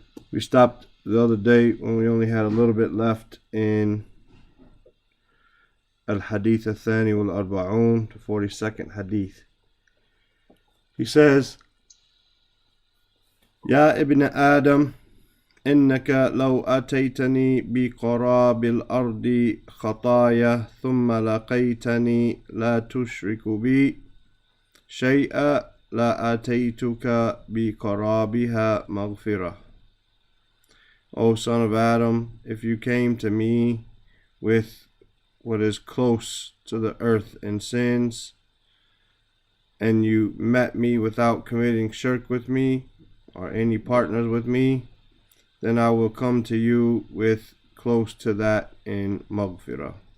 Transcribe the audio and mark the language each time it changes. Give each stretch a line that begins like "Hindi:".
English: We stopped the other day when we only had a little bit left in Al-Hadeeth al-Thani wal-Arba'ūn, the 42nd Hadith. He says,
Arabic: Ya ibn Adam, إنك لو أتيتني بقراب الأرض خطايا ثم لقيتني لا تشرك بي شيئا لا أتيتك بقرابها مغفرة.
English: O son of Adam, if you came to me with what is close to the earth in sins, and you met me without committing shirk with me or any partners with me, then I will come to you with close to that in maghfirah.